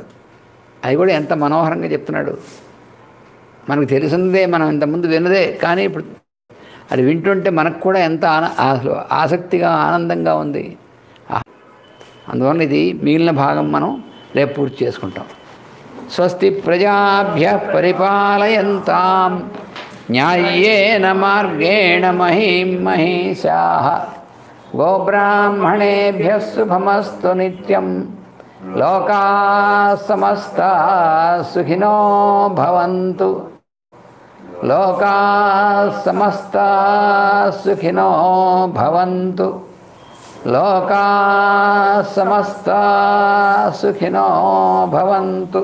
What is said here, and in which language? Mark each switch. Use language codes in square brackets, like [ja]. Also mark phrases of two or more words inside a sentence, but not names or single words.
[te] అది కూడా ఎంత మనోహరంగా చెప్తున్నాడు. మనకు తెలిసిందే, మనం ఇంతకుముందు విన్నదే, కానీ ఇప్పుడు అది వింటుంటే మనకు కూడా ఎంత ఆసక్తిగా ఆనందంగా ఉంది. అందువల్ల ఇది మిగిలిన భాగం మనం రేపు పూర్తి చేసుకుంటాం. [sa] స్వస్తి ప్రజాభ్య పరిపాలయంతాం న్యాయేన మార్గేణ మహీం మహీషాః గోబ్రాహ్మణేభ్యః శుభమస్తు నిత్యం లోకాః సమస్తాః సుఖినో భవంతు లోకాః సమస్తాః సుఖినో భవంతు లోకాః సమస్తాః సుఖినో భవంతు.